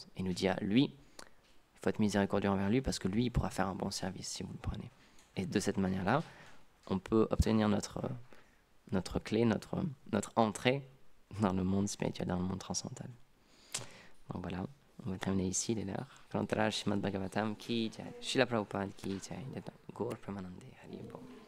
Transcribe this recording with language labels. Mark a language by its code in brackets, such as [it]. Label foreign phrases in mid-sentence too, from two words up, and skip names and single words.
[fr] Il nous dit, lui, il faut être miséricordieux envers lui parce que lui, il pourra faire un bon service si vous le prenez. Et de cette manière-là, on peut obtenir notre clé, notre entrée dans le monde spirituel, dans le monde transcendantal. Donc voilà, on va terminer ici, les l'heure. [hi] कलान्तर श्रीमद् भागवतम् की जय, श्रीला प्रभुपाद की जय, गौर प्रमानन्दे हरि बोल.